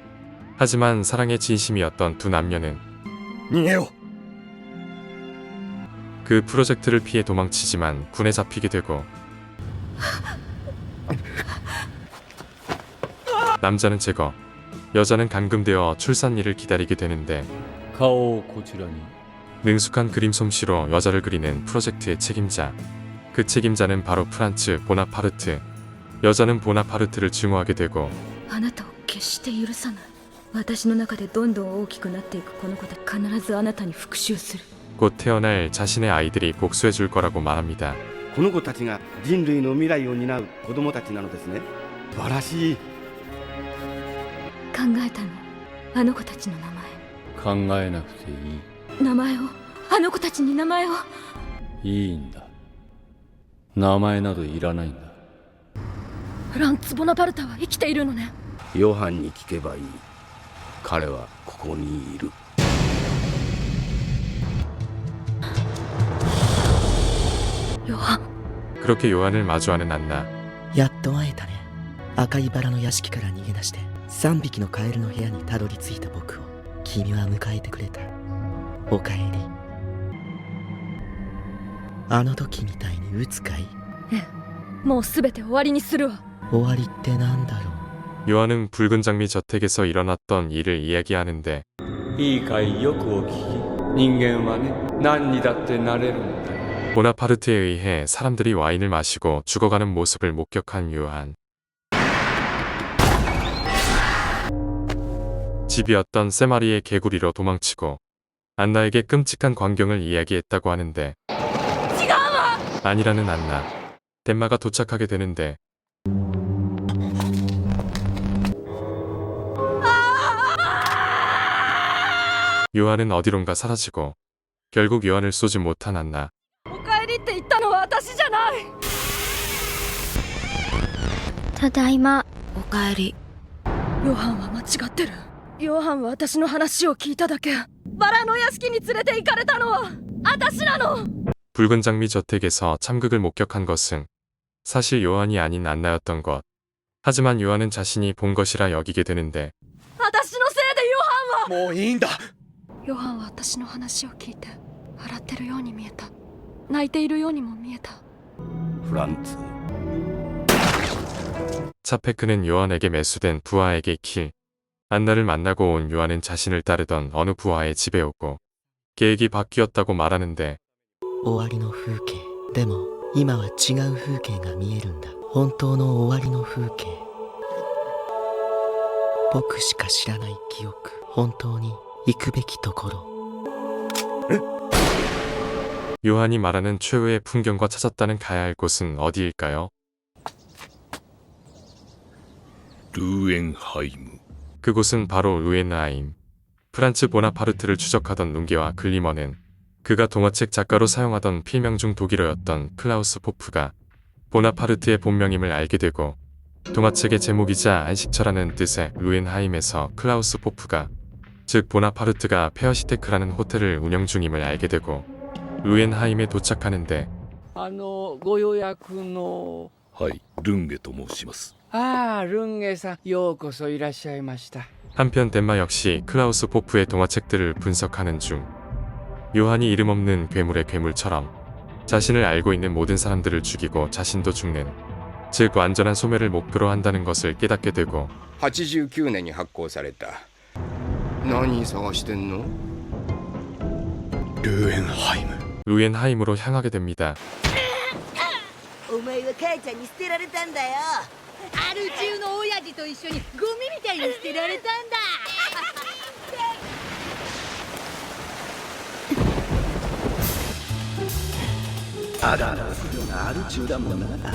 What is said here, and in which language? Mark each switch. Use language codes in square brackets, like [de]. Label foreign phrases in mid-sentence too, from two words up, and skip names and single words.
[ko] 하지만 사랑의 진심이었던 두 남녀는 그 프로젝트를 피해 도망치지만 군에 잡히게 되고 남자는 제거, 여자는 감금되어 출산일을 기다리게 되는데 능숙한 그림 솜씨로 여자를 그리는 프로젝트의 책임자. 그 책임자는 바로 프란츠 보나파르트. 여자는 보나파르트를 증오하게 되고 [ja] あなたを決して許さない。私の中でどんどん大きくなっていくこの子だ。必ずあなたに復讐する。 [ko] 곧 태어날 자신의 아이들이 복수해 줄 거라고 말합니다. [ja] この子たちが人類の未来を担う子供たちなのですね。素晴らしい。考えたの。あの子たちの名前。考えなくていい。名前を。あの子たちに名前を。いいんだ。名前などいらないんだ。フランツ・ボナパルタは生きているのね。ヨハンに聞けばいい。彼はここにいる。 [ko] 그렇게 요한을 마주하는 안나. [ja] やっと会えたね。赤いバラの屋敷から逃げ出して3匹のカエルの部屋にたどり着いた僕を君は迎えてくれた。おかえり。あの時みたいに打つかい？ええ、もうすべて終わりにするわ。終わりってなんだろう。 [ko] 요한은 붉은 장미 저택에서 일어났던 일을 이야기하는데 [ja] いいかい、よくお聞き。人間はね、何にだってなれるんだ。 [ko] 보나파르트에 의해 사람들이 와인을 마시고 죽어가는 모습을 목격한 요한. 집이었던 세마리의 개구리로 도망치고 안나에게 끔찍한 광경을 이야기했다고 하는데 아니라는 안나. 덴마가 도착하게 되는데 요한은 어디론가 사라지고 결국 요한을 쏘지 못한 안나. [ja] おかえりって言ったのは私じゃない。ただいま。おかえり。ヨハンは間違ってる。ヨハンは私の話を聞いただけ。バラの屋敷に連れて行かれたのは私なの。 [ko] 붉은 장미 저택에서 참극을 목격한 것은 사실 요한이 아닌 안나였던 것. 하지만 요한은 자신이 본 것이라 여기게 되는데 [ja] 私のせいでヨハンは。もういいんだ。ヨハンは私の話を聞いて笑ってるように見えた。泣いているようにも見えた。フランツ。 [ko] 차페크는 요한에게 매수된 부하에게 킬. 안나를 만나고 온 요한은 자신을 따르던 어느 부하의 집에 오고 계획이 바뀌었다고 말하는데 [ja] 終わりの風景。でも今は違う風景が見えるんだ。本当の終わりの風景。僕しか知らない記憶。本当に行くべきところ。 [ko] 요한이 말하는 최후의 풍경과 찾았다는 가야 할 곳은 어디일까요? 루엔하이무. 그곳은 바로 루엔하임. 프란츠 보나파르트를 추적하던 룬게와 글리머는 그가 동화책 작가로 사용하던 필명 중 독일어였던 클라우스 포프가 보나파르트의 본명임을 알게 되고 동화책의 제목이자 안식처라는 뜻의 루엔하임에서 클라우스 포프가 즉 보나파르트가 페어시테크라는 호텔을 운영 중임을 알게 되고 루엔하임에 도착하는데 [ja] ご予約の。はい、ルンゲと申します。ああ、ルンゲさん、ようこそいらっしゃいました。 [ko] 한편 덴마 역시 클라우스 포프의 동화책들을 분석하는 중 요한이 이름 없는 괴물의 괴물처럼 자신을 알고 있는 모든 사람들을 죽이고 자신도 죽는, 즉 완전한 소멸을 목표로 한다는 것을 깨닫게 되고 [ja] 89 年に発行された。何探してんの？ [ko] 루엔하임으로 향하게 됩니다. [ja] お前は母ちゃんに捨てられたんだよ。アル中の親父と一緒にゴミみたいに捨てられたんだ。ただの不良なアル中だもんな。